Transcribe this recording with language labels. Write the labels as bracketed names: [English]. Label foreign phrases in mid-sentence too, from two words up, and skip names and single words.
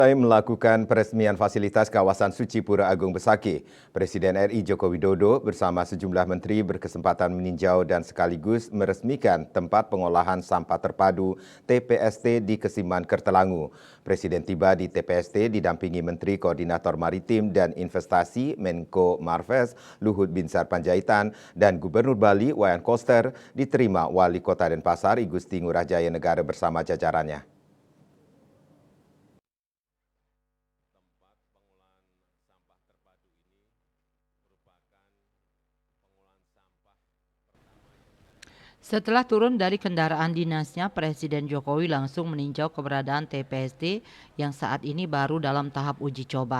[Indonesian] Usai melakukan peresmian fasilitas kawasan suci Pura Agung Besaki, Presiden RI Joko Widodo bersama sejumlah menteri berkesempatan meninjau dan sekaligus meresmikan tempat pengolahan sampah terpadu TPST di Kesiman Kertelangu. Presiden tiba di TPST didampingi Menteri Koordinator Maritim dan Investasi Menko Marves Luhut Binsar Panjaitan dan Gubernur Bali Wayan Koster diterima Wali Kota Denpasar I Gusti Ngurah Jaya Negara bersama jajarannya. Setelah turun dari kendaraan dinasnya, Presiden Jokowi langsung meninjau keberadaan TPST yang saat ini baru dalam tahap uji coba.